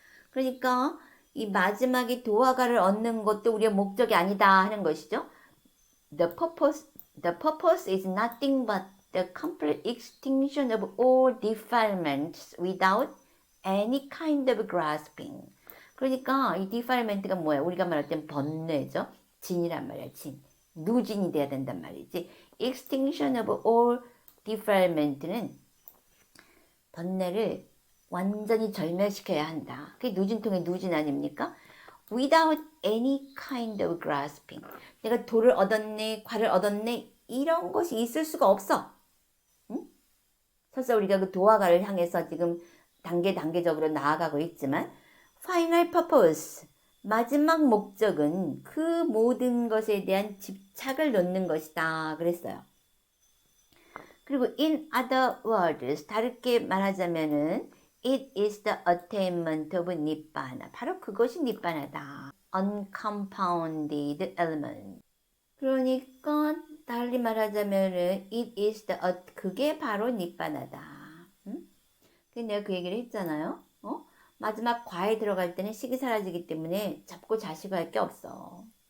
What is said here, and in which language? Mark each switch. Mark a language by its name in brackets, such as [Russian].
[Korean] 그러니까 이 마지막에 도화가를 얻는 것도 우리의 목적이 아니다 하는 것이죠. [English] The purpose is nothing but the complete extinction of all defilements without any kind of grasping. [Korean] 그러니까 이 defilement가 뭐야? 우리가 말할 땐 번뇌죠. 진이란 말이야, 진. 누진이 돼야 된단 말이지. [English] Extinction of all defilement [Korean] 는 번뇌를 완전히 절멸시켜야 한다. 그게 누진통의 누진 아닙니까? [English] Without any kind of grasping. [Korean] 내가 도를 얻었네, 과를 얻었네, 이런 것이 있을 수가 없어. 응? 설사 우리가 그 도화가를 향해서 지금 단계적으로 나아가고 있지만, [English] final purpose, [Korean] 마지막 목적은 그 모든 것에 대한 집착을 놓는 것이다 그랬어요. 그리고 [English] in other words, [Korean] 다르게 말하자면은 [English] it is the attainment of nibbana. [Korean] 바로 그것이 니빠나다. [English] uncompounded element. [Korean] 그러니까 달리 말하자면은 [English] it is the [Korean] 그게 바로 니빠나다. 근데 내가 그 얘기를 했잖아요. 마지막 과에 들어갈 때는 식이 사라지기 때문에 잡고 자시고 할 게 없어.